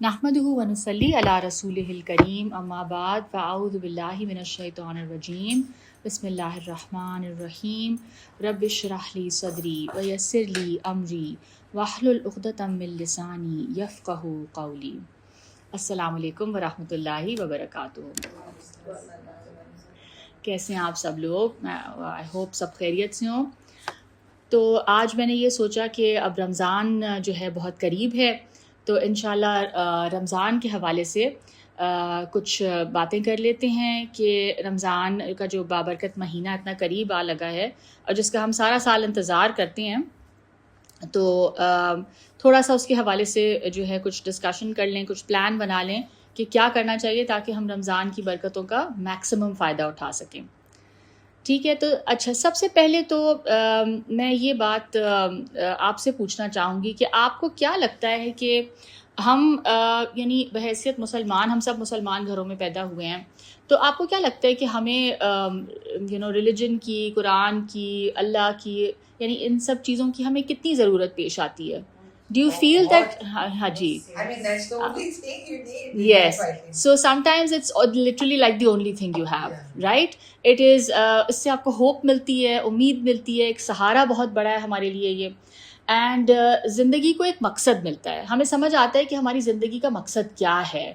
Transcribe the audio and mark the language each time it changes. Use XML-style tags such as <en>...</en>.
<ar>نحمده ونصلي على رسوله الكريم اما بعد فاعوذ بالله من الشيطان الرجيم بسم الله الرحمن الرحيم رب اشرح لي صدري ويسر لي امري واحلل عقدة من لساني يفقهوا قولي.</ar> <ur>السلام علیکم ورحمۃ اللہ وبرکاتہ. کیسے ہیں آپ سب لوگ؟ آئی ہوپ سب خیریت سے ہوں. تو آج میں نے یہ سوچا کہ اب رمضان جو ہے بہت قریب ہے، تو انشاءاللہ رمضان کے حوالے سے کچھ باتیں کر لیتے ہیں کہ رمضان کا جو بابرکت مہینہ اتنا قریب آ لگا ہے اور جس کا ہم سارا سال انتظار کرتے ہیں، تو تھوڑا سا اس کے حوالے سے جو ہے کچھ ڈسکشن کر لیں، کچھ پلان بنا لیں کہ کیا کرنا چاہیے تاکہ ہم رمضان کی برکتوں کا میکسیمم فائدہ اٹھا سکیں. ٹھیک ہے، تو اچھا، سب سے پہلے تو میں یہ بات آپ سے پوچھنا چاہوں گی کہ آپ کو کیا لگتا ہے کہ ہم یعنی بحیثیت مسلمان، ہم سب مسلمان گھروں میں پیدا ہوئے ہیں، تو آپ کو کیا لگتا ہے کہ ہمیں ریلیجن کی، قرآن کی، اللہ کی، یعنی ان سب چیزوں کی ہمیں کتنی ضرورت پیش آتی ہے؟</ur> <en>Do you feel that</en> <ur>ہاں جی</ur> <en>I mean, that's the only thing you need. Yes. So sometimes it's literally like the only thing you have, right? It is</en> <ur>اس سے آپ کو ہوپ ملتی ہے، امید ملتی ہے، ایک سہارا بہت بڑا ہے ہمارے لیے یہ. اینڈ زندگی کو ایک مقصد ملتا ہے، ہمیں سمجھ آتا ہے کہ ہماری زندگی کا مقصد کیا ہے.</ur>